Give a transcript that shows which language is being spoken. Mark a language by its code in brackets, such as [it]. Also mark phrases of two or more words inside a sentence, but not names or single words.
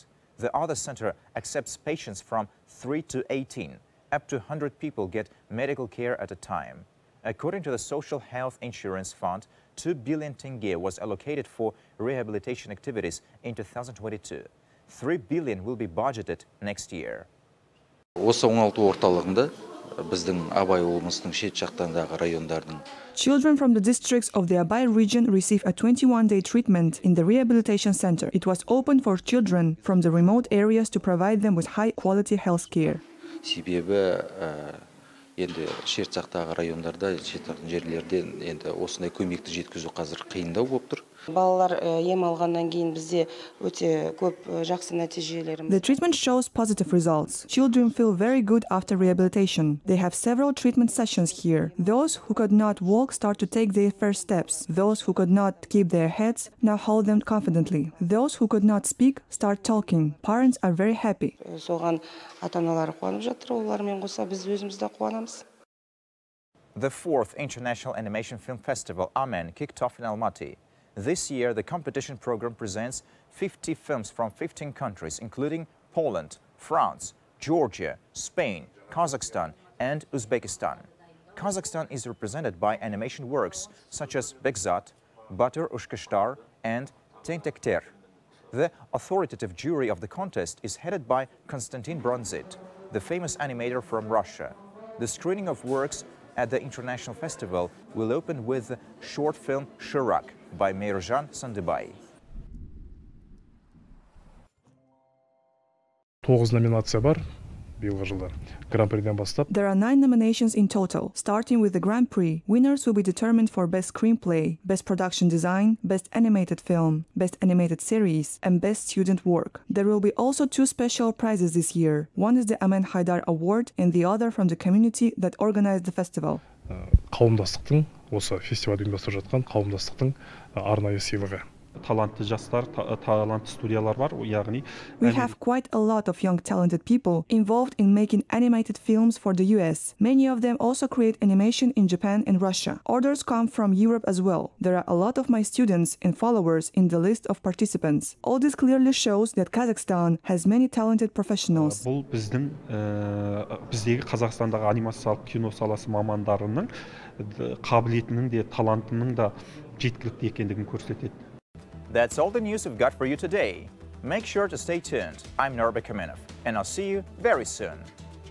[en] The other center accepts patients from 3 to 18. Up to 100 people get medical care at a time. According to the Social Health Insurance Fund, 2 billion tenge was allocated for rehabilitation activities in 2022. 3 billion will be budgeted next year. [kk] Осы оңалту орталығында біздің Абай облысының шет жақтарындағы райондардың [en] Children from the districts of the Abai region receive a 21-day treatment in the rehabilitation center. It was open for children from the remote areas to provide them with high-quality health care. [kk] Себебі енді шет жақтағы райондарда, шет жақтың жерлерден енді осындай көмекті жеткізу қазір қиындау болып тұр. Балалар ем алғаннан кейін бізде өте көп жақсы нәтижелеріміз. [en] The treatment shows positive results. Children feel very good after rehabilitation. They have several treatment sessions here. Those who could not walk start to take their first steps. Those who could not keep their heads now hold them confidently. Those who could not speak start talking. Parents are very happy. [kk] Соған ата-аналары қуанып жатыр, олармен қоса біз өзіміз де қуанамыз. [en] The 4th International Animation Film Festival, Amen, kicked off in Almaty. This year, the competition program presents 50 films from 15 countries, including Poland, France, Georgia, Spain, Kazakhstan, and Uzbekistan. Kazakhstan is represented by animation works such as Bekzat, Batır Ushkashtar, and Tentekter. The authoritative jury of the contest is headed by Konstantin Bronzit, the famous animator from Russia. The screening of works at the international festival will open with the short film Shirak by Meyrjan Sandıbay. [kk] 9 номинация бар биылғы жылда. Гран-приден бастап. [en] There are 9 nominations in total, starting with the Grand Prix. Winners will be determined for Best Screenplay, Best Production Design, Best Animated Film, Best Animated Series, and Best Student Work. There will be also 2 special prizes this year. One is the Amen Haydar Award and the other from the community that organized the festival. [kk] Қауымдастықтың, осы фестивальді ұйымдастырып жатқан қауымдастықтың арнайы сыйлығы. Талантты жастар, талантты студиялар бар, яғни [en] We have quite a lot of young talented people involved in making animated films for the US. Many of them also create animation in Japan and Russia. Others come from Europe as well. There are a lot of my students and followers in the list of participants. All this clearly shows that Kazakhstan has many talented professionals. [kk] Бұл біздегі Қазақстандағы анимациялық кино саласы мамандарының қабілетінің де талантының да жеткілікті екендігін көрсетеді. [en] That's all the news we've got for you today. Make sure to stay tuned. I'm Jibek Joly, and I'll see you very soon.